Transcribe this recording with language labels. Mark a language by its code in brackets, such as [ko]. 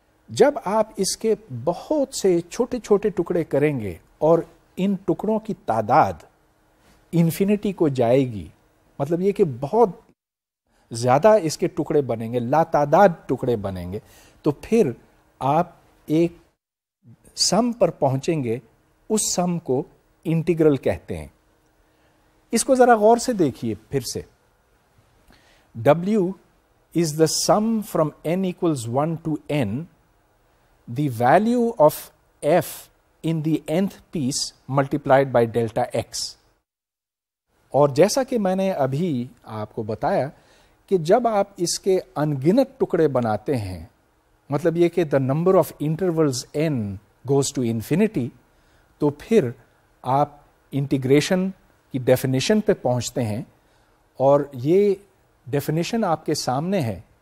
[ur] جب آپ اس کے بہت سے چھوٹے چھوٹے ٹکڑے کریں گے اور ان ٹکڑوں کی تعداد انفینٹی کو جائے گی, مطلب یہ کہ بہت زیادہ اس کے ٹکڑے بنیں گے, لا تعداد ٹکڑے بنیں گے, تو پھر آپ ایک سم پر پہنچیں گے. اس سم کو انٹیگرل کہتے ہیں. اس کو ذرا غور سے دیکھیے پھر سے. [en] W is the sum from n equals 1 to n, the value of f in the nth piece multiplied by delta x. [ur] اور جیسا کہ میں نے ابھی آپ کو بتایا کہ جب آپ اس کے انگنت ٹکڑے بناتے ہیں, مطلب یہ کہ [en] the number of intervals n goes to infinity, [ur] تو پھر آپ انٹیگریشن کی ڈیفینیشن پہ پہنچتے ہیں, اور یہ ڈیفینیشن آپ کے سامنے ہے.